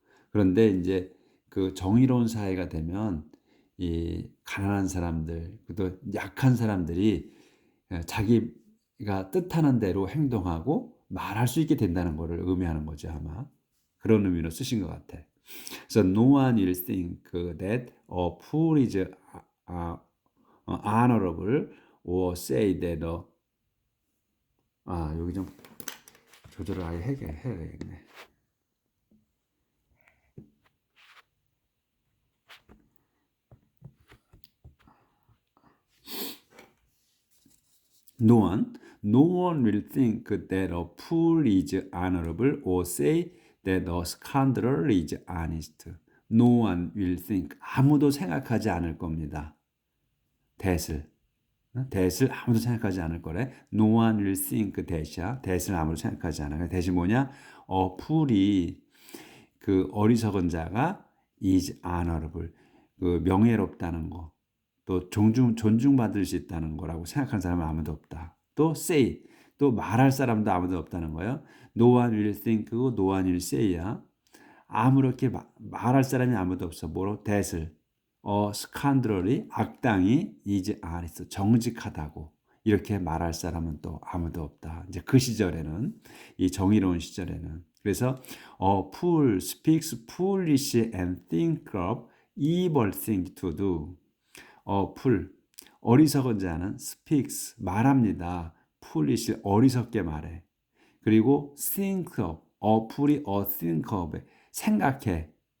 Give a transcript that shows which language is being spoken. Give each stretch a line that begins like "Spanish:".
Korean: 그런데 이제 그 정의로운 사회가 되면 이 가난한 사람들, 또 약한 사람들이 자기가 뜻하는 대로 행동하고 말할 수 있게 된다는 것을 의미하는 거죠, 아마. 그런 의미로 쓰신 것 같아.
English: So no one will think that a fool is honorable or say that
Korean: 여기 좀 조절을 아예 해야겠네.
English: No one will think that a fool is honorable or say that a scoundrel is honest. No one will think.
Korean: 아무도 생각하지 않을 겁니다. that을 아무도 생각하지 않을 거래.
English: No one will think
Korean: that을 아무도 생각하지 않아. that이 뭐냐? fool이 그 어리석은 자가
English: is honorable.
Korean: 그 명예롭다는 거. 또 존중받을 수 있다는 거라고 생각하는 사람은 아무도 없다. 또 say, 또 말할 사람도 아무도 없다는 거예요.
English: No one will think
Korean: 고
English: no one will say
Korean: 야. 아무렇게 말할 사람이 아무도 없어. 뭐로? that을. 스칸드럴이 악당이
English: is honest,
Korean: 정직하다고 이렇게 말할 사람은 또 아무도 없다. 이제 그 시절에는 이 정의로운 시절에는 그래서
English: fool speaks foolish and think of evil thing to do.
Korean: fool 어리석은 자는 speaks 말합니다. foolish 어리석게 말해. 그리고
English: think of
Korean: fool이 think of 생각해.